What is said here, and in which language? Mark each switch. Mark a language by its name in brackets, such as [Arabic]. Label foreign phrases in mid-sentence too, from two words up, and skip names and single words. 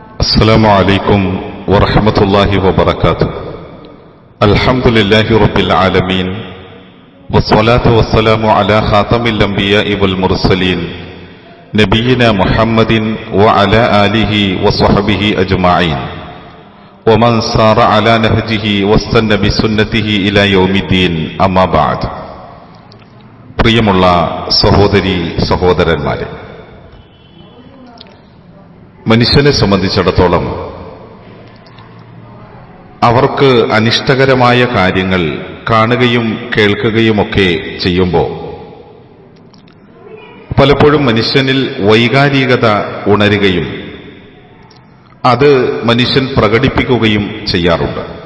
[Arabic] السلام عليكم ورحمة الله وبركاته. الحمد لله رب العالمين والصلاة والسلام على خاتم الأنبياء والمرسلين نبينا محمد وعلى آله وصحبه أجمعين ومن سار على نهجه واستنى بسنته إلى يوم الدين أما بعد. [Malayalam] പ്രിയമുള്ള സഹോദരി സഹോദരന്മാരെ, മനുഷ്യനെ സംബന്ധിച്ചിടത്തോളം അവർക്ക് അനിഷ്ടകരമായ കാര്യങ്ങൾ കാണുകയും കേൾക്കുകയുമൊക്കെ ചെയ്യുമ്പോൾ പലപ്പോഴും മനുഷ്യനിൽ വൈകാരികത ഉണരുകയും അത് മനുഷ്യൻ പ്രകടിപ്പിക്കുകയും ചെയ്യാറുണ്ട്.